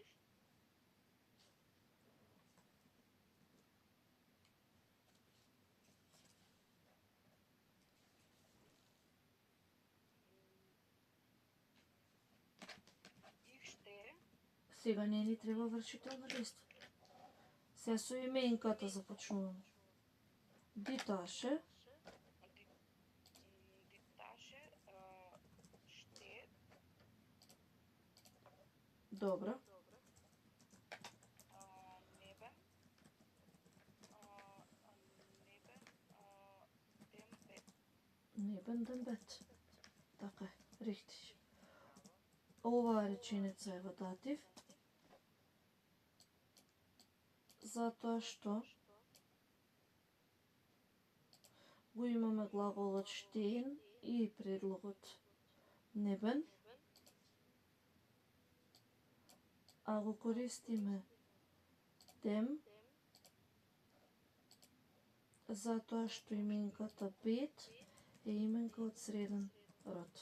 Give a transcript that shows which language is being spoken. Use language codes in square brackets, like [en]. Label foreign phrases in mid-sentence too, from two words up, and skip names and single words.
[mk] Их ще Сега не ни треба вршително дејство. Се со именката започнуваме. [de] Die Tasche Die Tasche steht [mk] Добро. [de] neben dem Bett. Neben dem Bett. [mk] Така е, richtig. Оваа реченица е во датив. Затоа што го имаме глаголот штен и предлогот небен, а го користиме dem, затоа што именката Bett е именка од среден род.